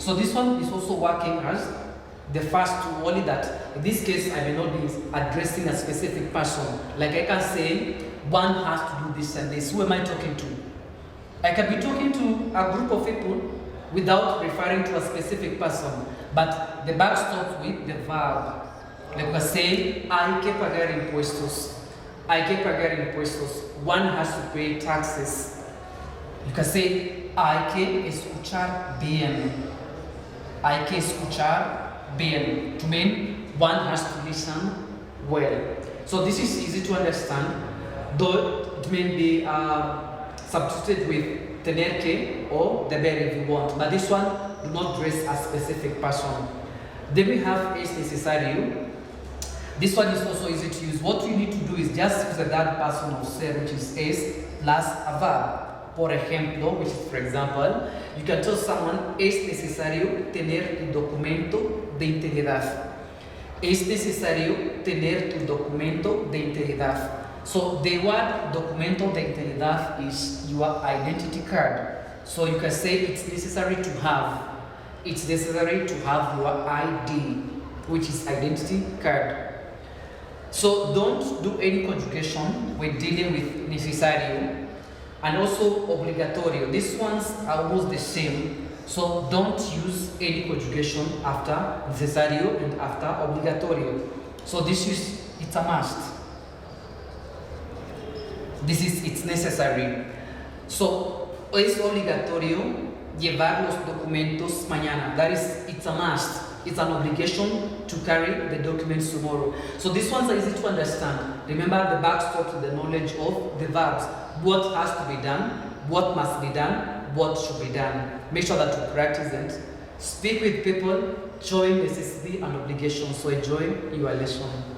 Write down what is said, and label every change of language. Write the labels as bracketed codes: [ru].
[en] So this one is also working as the first two, only that in this case I may not be addressing a specific person. Like I can say one has to do this and this. Who am I talking to? I can be talking to a group of people without referring to a specific person, but the verb stops with the verb. Like we say, [es] hay que pagar impuestos. Hay que pagar impuestos. [en] One has to pay taxes. You can say, [es] hay que escuchar bien. Hay que escuchar bien. [en] To mean one has to listen well. So this is easy to understand, though it may be substituted with tener que or the verb if you want, but this one do not dress a specific person. Then we have [es] es necesario. [en] This one is also easy to use. What you need to do is just use the third person of ser, which is es plus a verb. [es] Por ejemplo, [en] which is for example, you can tell someone [es] es necesario tener tu documento de integridad. Es necesario tener tu documento de integridad. [en] So the word [es] documento de integridad [en] is your identity card. So you can say it's necessary to have. It's necessary to have your ID, which is identity card. So don't do any conjugation when dealing with necesario and also obligatorio. These ones are almost the same. So don't use any conjugation after necesario and after obligatorio. So it's a must. It's necessary. So, [es] es obligatorio llevar los documentos mañana. [en] That is, it's a must. It's an obligation to carry the documents tomorrow. So these ones are easy to understand. Remember, the back stops with the knowledge of the verbs. What has to be done, what must be done, what should be done. Make sure that you practice it. Speak with people, showing necessity and obligation. So enjoy your lesson.